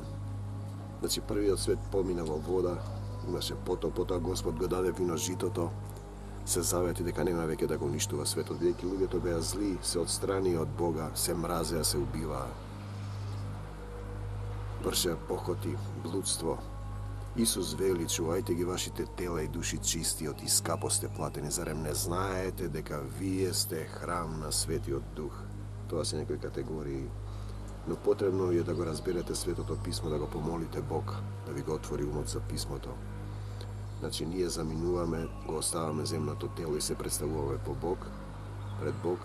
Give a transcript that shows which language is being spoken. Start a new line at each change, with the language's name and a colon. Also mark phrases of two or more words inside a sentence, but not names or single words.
Macedonian: Значи првиот свет помина во вода, имаше потоа Господ го даде вино житото, се завети дека нема веќе да го уништува светот, бидејќи луѓето беа зли, се отстрани од Бога, се мразеа, се убиваа, вршеа похоти, блудство. Исус вели, чувајте ги вашите тела и души чисти од искапо сте платени, зарем не знаете дека вие сте храм на Светиот Дух? Тоа се некои категории, но потребно е да го разберете Светото Писмо, да го помолите Бог, да ви го отвори умот за Писмото. Значи, ние заминуваме, го оставаме земното тело и се представуваме по Бог, пред Бог.